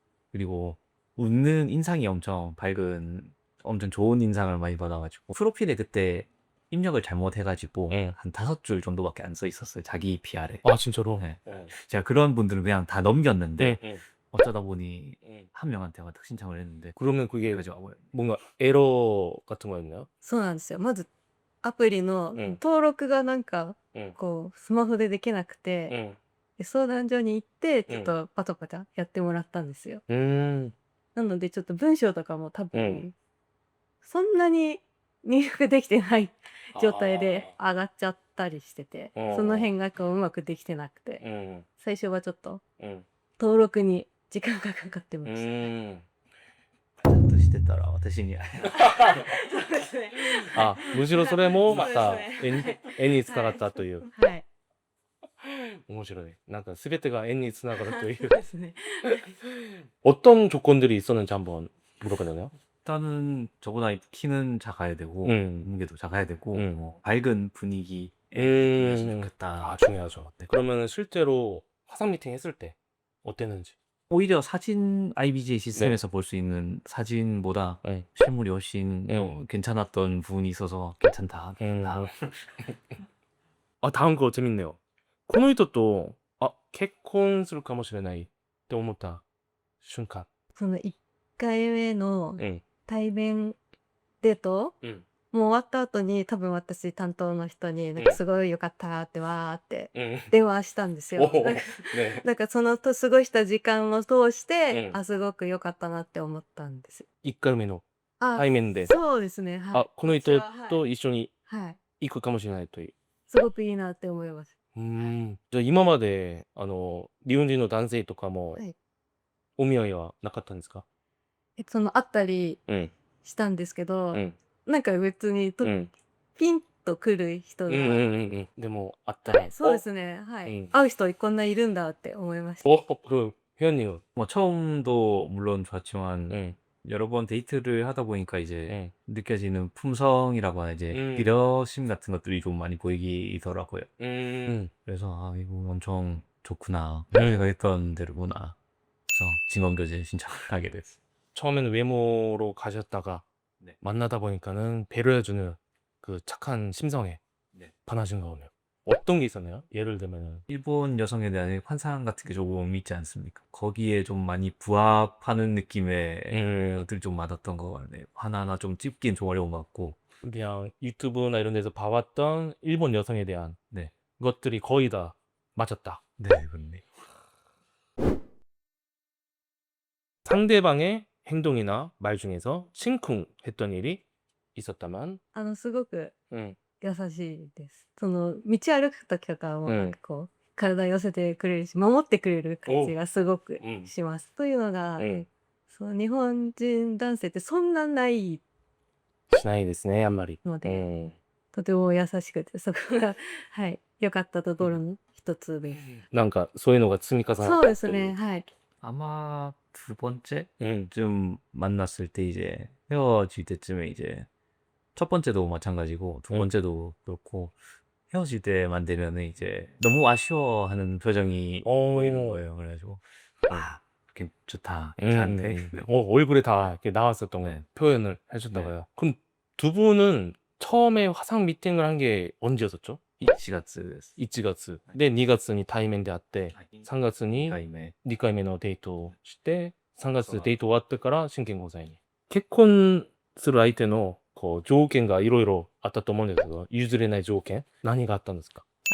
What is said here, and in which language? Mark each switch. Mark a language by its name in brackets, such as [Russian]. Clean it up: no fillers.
[Korean] 그리고 웃는 인상이 엄청 밝은, 엄청 좋은 인상을 많이 받아가지고 프로필에 그때 입력을 잘못해가지고 한 5줄 정도밖에 안 써 있었어요. 자기 PR에. 아, 진짜로? 네. 제가 그런 분들은 그냥 다 넘겼는데 어쩌다 보니 한 명한테만 딱 신청을 했는데. 그러면 그게 뭔가 에러 같은 거였나요? [Japanese] そうなんですよ。まずアプリの登録がなんかこうスマホでできなくて、で相談所に行ってちょっとパタパタやってもらったんですよ。なのでちょっと文章とかも多分そんなに入力できてない状態で上がっちゃったりしてて、その辺がこううまくできてなくて、最初はちょっと登録に時間がかかってました。ちゃんとしてたら私にそうですね。あ、むしろそれもまた縁につながったという。はい。面白い。なんか全てが縁につながるという。ですね。 [Korean] 어떤 조건들이 있었는지 한번 물어보려나요? 일단은 저보다 키는 작아야 되고 무게도 작아야 되고 뭐 밝은 분위기 좋겠다. 아, 중요하죠. 네. 그러면 실제로 화상 미팅 했을 때 어땠는지? 오히려 사진 IBJ 시스템에서 볼 수 있는 사진보다 실물이 훨씬 괜찮았던 부분이 있어서 괜찮다. 아, 다음 거 재밌네요. [Japanese] この人と結婚するかもしれないって思った瞬間。その1回目の対面デート、もう終わった後に多分私担当の人になんかすごい良かったってわーって電話したんですよ。なんかその過ごした時間を通して、すごく良かったなって思ったんです。 1回目の対面で。そうですね。はい。この人と一緒に行くかもしれないという。すごくいいなって思います。じゃあ今まで日本人の男性とかもお見合いはなかったんですか？会ったりしたんですけど、なんか別にピンとくる人が、でもあったら、そうですね。はい。会う人こんないるんだって思いました。 [Korean] 그럼 회원님은 뭐 처음도 물론 좋았지만 여러 번 데이트를 하다 보니까 이제 예. 느껴지는 품성이라고 하나 이제 배려심 같은 것들이 좀 많이 보이더라고요. 그래서 아 이거 엄청 좋구나. 내가 했던 대로구나. 그래서 진검교제 신청을 하게 됐어요. 처음에는 외모로 가셨다가 네. 만나다 보니까는 배려해주는 그 착한 심성에 네. 반하신 거네요. 어떤 게 있었나요? 예를 들면은. 일본 여성에 대한 환상 같은 게 조금 있지 않습니까? 거기에 좀 많이 부합하는 느낌의 것들이 좀 많았던 것 같네요. 하나하나 좀 찝기는 좀 어려운 것 같고. 그냥 유튜브나 이런 데서 봐왔던 일본 여성에 대한 네. 것들이 거의 다 맞았다. 네, 그렇네요. 상대방의 행동이나 말 중에서 심쿵했던 일이 있었다면 [Japanese] すごくうん優しいです。その、道歩く時とかもなんかこう、体寄せてくれるし、守ってくれる感じがすごくします。というのが、その日本人男性ってそんなないしないですね、あんまり。ので、とても優しくて、そこが、はい、良かったところの一つです。なんかそういうのが積み重なったそうですね、はい。 [Korean] 아마 두 번째쯤 만났을 때 이제 헤어질 때쯤에 이제 첫 번째도 마찬가지고 두 번째도 그렇고 헤어질 때만 되면은 이제 너무 아쉬워하는 표정이 보이는 거예요. 그래가지고 아, 좋다. 괜찮대. 얼굴에 다 이렇게 나왔었던 네. 표현을 해준다고요. 그럼 두 분은 처음에 화상 미팅을 한 게 언제였었죠? [Japanese] 1月です。 1月で2月に対面で会って3月に 2回目。 2回目のデートをして3月でデート終わってから真剣交際に結婚する相手のこう条件がいろいろあったと思うんですけど譲れない条件何があったんですか？